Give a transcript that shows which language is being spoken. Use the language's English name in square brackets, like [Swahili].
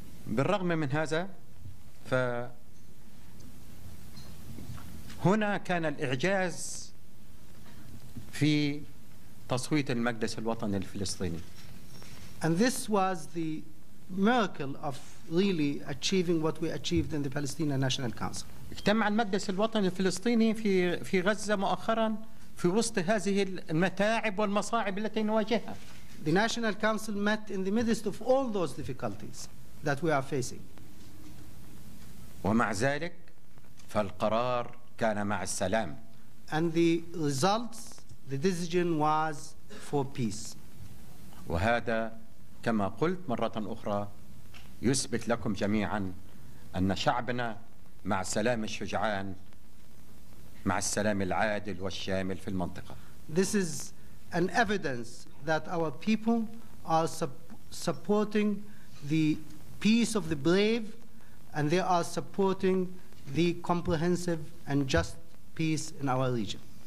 [Arabic] وبالرغم من هذا فهنا كان الإعجاز في تصويت المجلس الوطني الفلسطيني. [English] And this was the miracle of really achieving what we achieved in the Palestinian National Council. [Arabic] اجتمع المجلس الوطني الفلسطيني في غزة مؤخرا في وسط هذه المتاعب والمصاعب التي نواجهها. [English] The National Council met in the midst of all those difficulties that we are facing. [Arabic] ومع ذلك فالقرار كان مع السلام. [English] And the results, the decision was for peace. [Arabic] وهذا كما قلت مرة أخرى يثبت لكم جميعا أن شعبنا مع السلام الشجعان، مع السلام العادل والشامل في المنطقة. [English] This is an evidence that our people are supporting the peace of the brave, and they are supporting the comprehensive and just peace in our region.